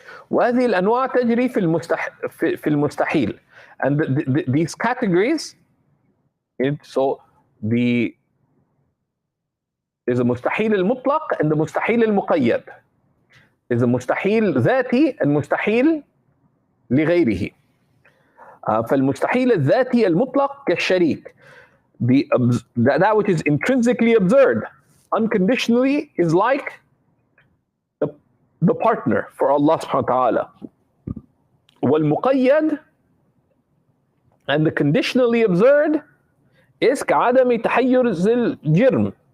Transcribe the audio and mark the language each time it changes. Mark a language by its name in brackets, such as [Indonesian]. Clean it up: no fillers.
[Arabic] وهذه الأنواع تجري في المستحيل. [English] And these categories, so there's a مستحيل المطلق and the مستحيل المقيد. There's a مستحيل ذاتي and مستحيل لغيره. [Arabic] فالمستحيل الذاتي المطلق كالشريك. [English] That which is intrinsically absurd, unconditionally, is like the partner for Allah subhanahu wa ta'ala. والمقيد, and the conditionally absurd, is [Arabic] كعدم تحيز الجرم.